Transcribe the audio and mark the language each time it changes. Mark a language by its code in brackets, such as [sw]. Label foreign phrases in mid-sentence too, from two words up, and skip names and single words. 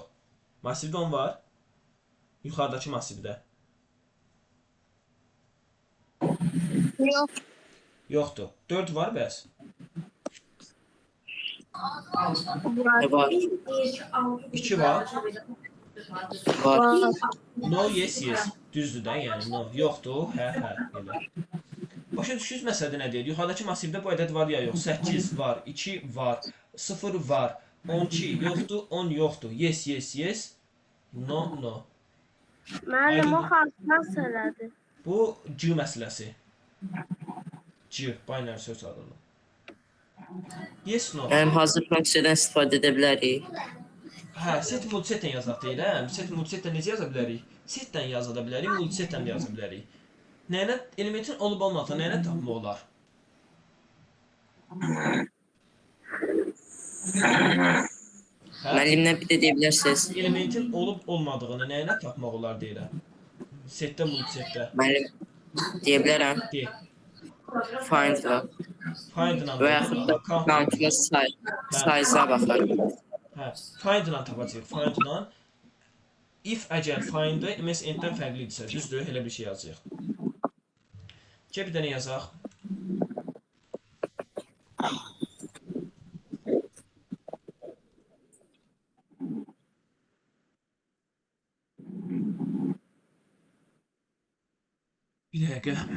[az] Massivdə 10 var. Yuxarıdakı massivdə. Yox. Yoxdur. 4 var bəs. Var. 2 var. Var. [en] No, yes, yes. [az] Düzdür də, yəni no. Yoxdur, hə, hə, elə. Başa düşürsünüz məsələdə nə deyir? Yuxarıdakı massivdə bu ədəd var ya yox? 8 var, 2 var, 0 var, 12 yoxdur, 10 yoxdur. [en] Yes, yes, yes. No, no. [az] Müəllim o hansı məsələdir? Bu C məsələsi. C, [en] binary search [az] adında. [en] Yes, no. [az] Hazır funksiyadan istifadə edə bilərik. Hə, set multisetdən yazaq deyirəm. Set multisetdən necə yaza bilərik? Setdən yaza da bilərik, multisetdən də yaza bilərik. Nəyinə, elementin olub olmadığını nəyinə tapmaq olar? Müəllimlə bir də deyə bilərsiniz. Elementin olub olmadığını nəyinə tapmaq olar deyirəm. Setdə, multisetdə. Müəllim deyə bilərəm. De. Find-la. Find-la. Və yaxud da count-la size-a baxar. Hə, find-la tapacağıq. Find-la if əgər find-ı ms end-dən fərqlidirsə, düzdür? Elə bir şey yazacağıq. Gəl bir dənə yazaq. Bir dəqiqə.